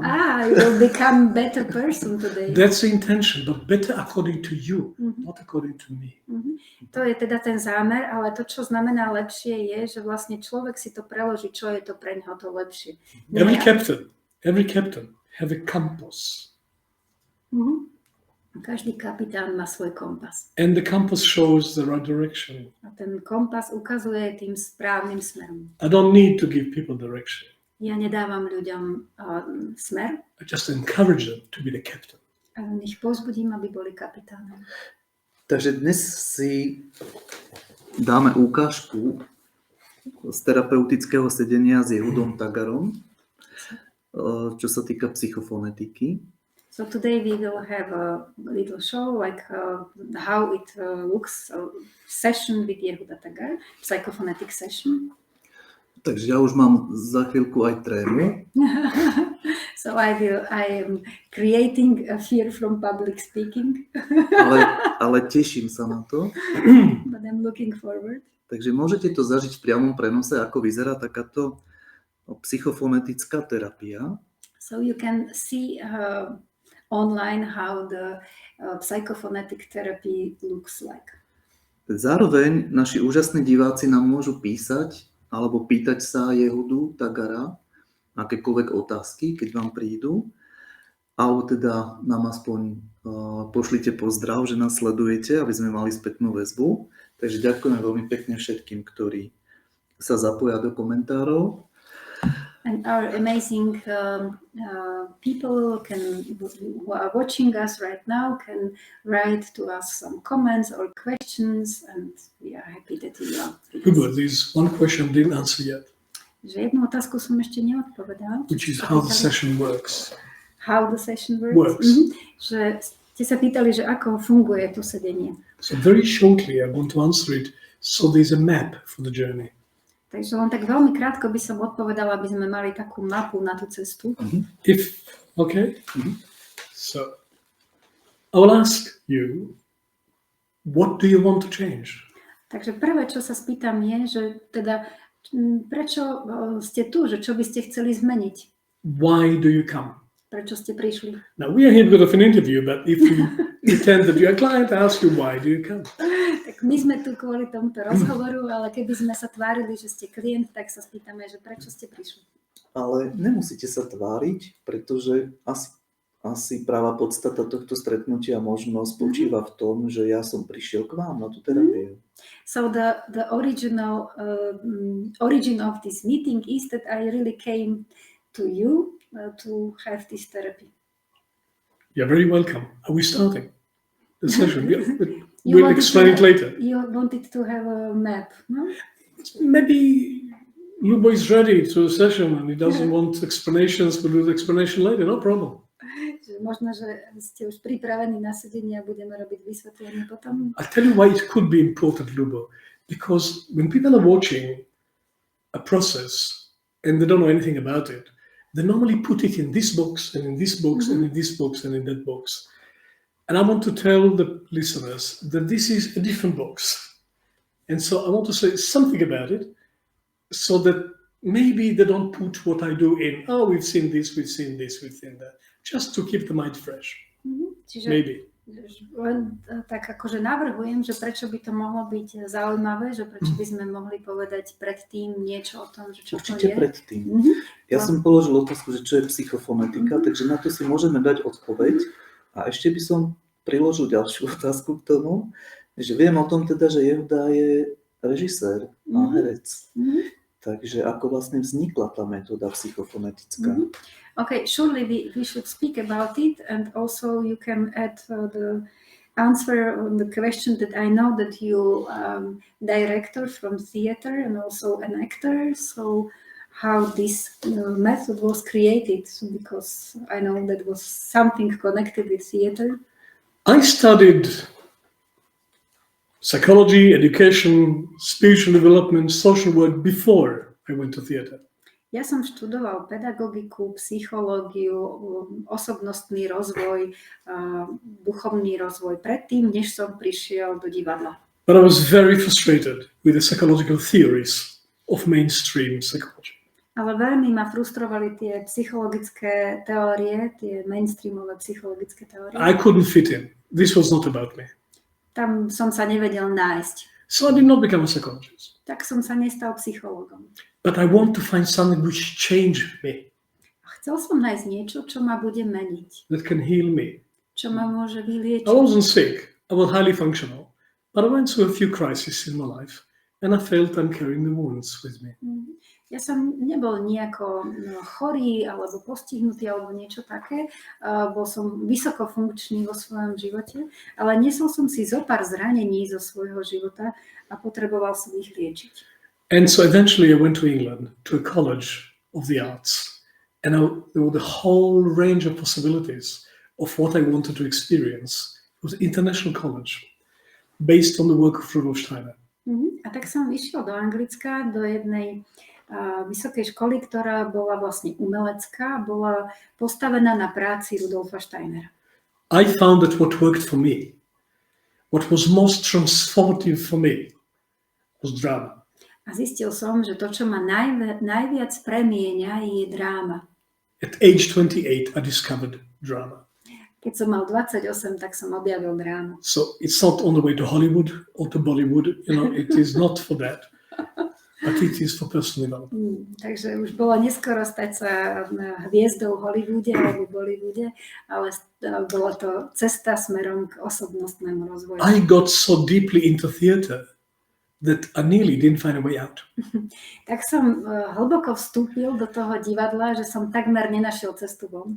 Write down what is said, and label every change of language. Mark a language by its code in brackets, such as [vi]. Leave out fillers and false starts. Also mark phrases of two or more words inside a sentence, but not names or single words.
[en] You will become better person today. That's the intention, but better according to you, not according to me. [sk] To je teda ten zámer, ale to, čo znamená lepšie, je, že vlastne človek si to preloží, čo je to pre neho to lepšie. [en] Every captain have a compass. [sk] Každý kapitán má svoj kompas. [en] And the compass shows the right direction. [sk] A ten kompas ukazuje tým správnym smerom. [en] I don't need to give people direction. [sk] Ja nedávam ľuďom smer. [en] I just encourage them to be the captain. [sk] A ich povzbudím, aby boli kapitánom. Takže dnes si dáme ukážku z terapeutického sedenia s Jehudom Tagarom. čo sa týka psychofonetiky. [en] So today we will have a little show like how it looks, a session with Yehuda Tagar, psychophonetic session. [sk] Takže ja už mám za chvíľku aj trému. [en] So I am creating a fear from public speaking. [sk] ale teším sa na to. [en] But I'm looking forward. [sk] Takže môžete to zažiť v priamom prenose, ako vyzerá takáto psychofonetická terapia. [en] So you can see online how the psychophonetic therapy looks like. [sk] Zároveň naši úžasní diváci nám môžu písať alebo pýtať sa Yehudu Tagara akékoľvek otázky, keď vám prídu, alebo teda nám aspoň pošlite pozdrav, že nás sledujete, aby sme mali spätnú väzbu. Takže ďakujeme veľmi pekne všetkým, ktorí sa zapoja do komentárov. [en] And our amazing people who are watching us right now can write to us some comments or questions, and we are happy that you are with Ľubo, us. there's one question I didn't answer yet, [sk] Že jednu otázku som ešte neodpovedala. [en] which is how the session works. How the session works. [sk] Že ste sa pýtali, že ako funguje to sedenie. [en] So very shortly, I want to answer it. So there's a map for the journey. [sk] Takže len tak veľmi krátko by som odpovedala, aby sme mali takú mapu na tú cestu. [en] So I will ask you, what do you want to change? [sk] Takže prvé, čo sa spýtam je, že teda prečo ste tu, že čo by ste chceli zmeniť? [en] Why do you come? [sk] Prečo ste prišli? [en] Now we are here because of an interview, but if you pretend that you're a client, I ask you, why do you come? [sk] Tak my sme tu kvôli tomuto rozhovoru, ale keby sme sa tvárili, že ste klient, tak sa spýtame, že prečo ste prišli. Ale nemusíte sa tváriť, pretože asi práva podstata tohto stretnutia možno spočíva v tom, že ja som prišiel k vám na tú terapiu. [en] So the original origin of this meeting is that I really came to you to have this therapy. You're very welcome. Are we starting the session? We'll explain it later. You wanted to have a map, no? Maybe Ľubo is ready to a session and he doesn't want explanations, we'll do the explanation later, no problem. Možno, že ste už pripravení na sedenie a budeme robiť vysvetlenie potom. I'll tell you why it could be important, Ľubo, because when people are watching a process and they don't know anything about it, they normally put it in this box and in this box and in this box and in that box. And I want to tell the listeners that this is a different box. And so I want to say something about it so that maybe they don't put what I do in, oh, we've seen this, we've seen this, we've seen that. Just to keep the mind fresh. [sk] Čiže [en] Maybe. [sk] Len tak akože navrhujem, že prečo by to mohlo byť zaujímavé, že prečo by sme mohli povedať predtým niečo o tom, že čo Určite to je. predtým. Ja som položil otázku, že čo je psychofonetika, takže na to si môžeme dať odpoveď. A ešte by som priložil ďalšiu otázku k tomu, že viem o tom teda, že Yehuda je režisér a herec. Takže ako vlastne vznikla tá metóda psychofonetická? [en] Okay, surely we should speak about it, and also you can add the answer on the question that I know that you director from theater and also an actor, so how this method was created, because I know that was something connected with theater. I studied psychology, education, spiritual development, social work before I went to theater. [sk] Ja som študoval pedagogiku, psychológiu, osobnostný rozvoj, duchovný rozvoj predtým, než som prišiel do divadla. [en] But I was very frustrated with the psychological theories of mainstream psychology. [sk] Ale veľmi ma frustrovali tie psychologické teórie, tie mainstreamové psychologické teórie. [en] I couldn't fit in. This was not about me. [sk] Tam som sa nevedel nájsť. [en] So I did not become a psychologist. [sk] Tak som sa nestal psychológom. [en] But I want to find something which changed me. [sk] A chcel som nájsť niečo, čo ma bude meniť. [en] That can heal me. [sk] Čo ma môže vyliečiť. [en] I wasn't sick. I was highly functional. But I went through a few crises in my life. And I felt I'm carrying the wounds with me. [sk] Ja som nebol nejako chorý alebo postihnutý alebo niečo také. Bol som vysoko funkčný vo svojom živote, ale nesol som si zopár zranení zo svojho života a potreboval som ich liečiť. [en] And so eventually I went to England, to a college of the arts. And there were the whole range of possibilities of what I wanted to experience. It was international college, based on the work of Rudolf Steiner. [sk] A tak som išiel do Anglicka, do jednej vysokej školy, ktorá bola vlastne umelecká, bola postavená na práci Rudolfa Steinera. [en] I found that what worked for me, what was most transformative for me, was drama. [sk] A zistil som, že to, čo ma najviac premieňa, je dráma. [en] At age 28, I discovered drama. [sk] Keď som mal 28, tak som objavil drámu. [en] So it's not on the way to Hollywood or to Bollywood, it is not for that, but it is for personal development. [sk] Takže už bolo neskoro stať sa hviezdou v Hollywoode alebo Bollywoode, ale bola to cesta smerom k osobnostnému rozvoju. [en] I got so deeply into theater that I nearly didn't find a way out. [sk] Tak som hlboko vstúpil do toho divadla, že som takmer nenašiel cestu von.